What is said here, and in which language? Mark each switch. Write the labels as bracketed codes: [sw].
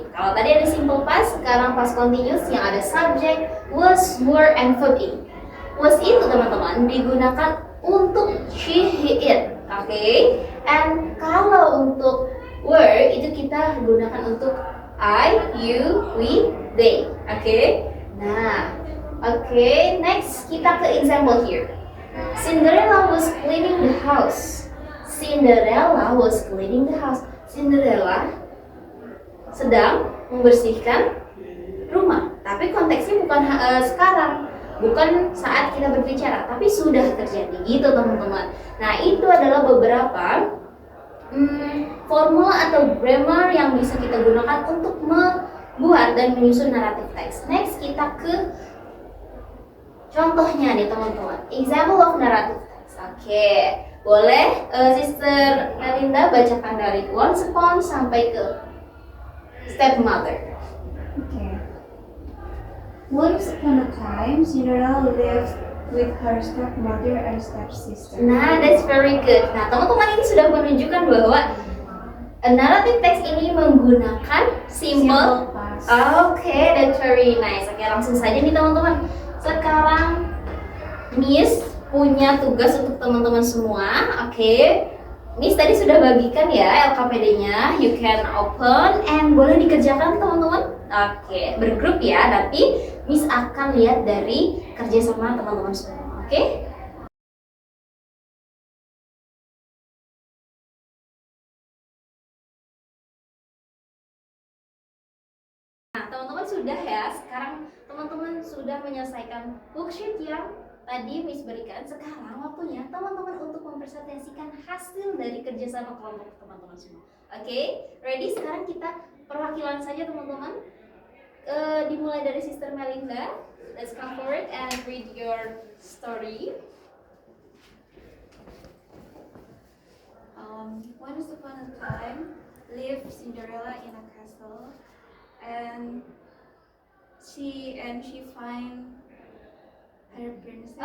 [id] Kalau tadi ada simple past, sekarang past continuous yang ada subject, was, were, and verb in. Was itu teman-teman digunakan untuk she, he, it. Oke, and kalau untuk were itu kita gunakan untuk I, you, we, they. Oke, nah, next kita ke example here. [en] Cinderella was cleaning the house. Cinderella was cleaning the house. [id] Cinderella sedang membersihkan rumah. Tapi konteksnya bukan sekarang, bukan saat kita berbicara, tapi sudah terjadi gitu teman-teman. Nah, itu adalah beberapa formula atau grammar yang bisa kita gunakan untuk membuat dan menyusun naratif teks. Next kita ke contohnya nih teman-teman. [en] Example of narrative text. [id] Oke, boleh Sister Melinda bacakan dari once upon sampai ke stepmother. [en] Okay. Once upon a time, Cinderella lived with her stepmother and stepsister. Nah, that's very good. [id] Nah, teman-teman ini sudah menunjukkan bahwa narrative text ini menggunakan simple [en] past. Okay, that's very nice. [id] Oke, langsung saja nih teman-teman. Sekarang Miss punya tugas untuk teman-teman semua. Oke, Miss tadi sudah bagikan ya LKPD-nya. [en] You can open [id] and boleh dikerjakan teman-teman. Oke, bergrup ya. Tapi Miss akan lihat dari kerjasama teman-teman semua. Oke? Nah, teman-teman sudah ya. Sekarang teman-teman sudah menyelesaikan worksheet yang tadi Miss berikan. Sekarang waktunya teman-teman untuk mempresentasikan hasil dari kerjasama kelompok teman-teman semua. Oke, ready? Sekarang kita perwakilan saja teman-teman. Dimulai dari Sister Melinda. [en] Let's come forward and read your story. Once upon a time, lived Cinderella in a castle, and she find her princess.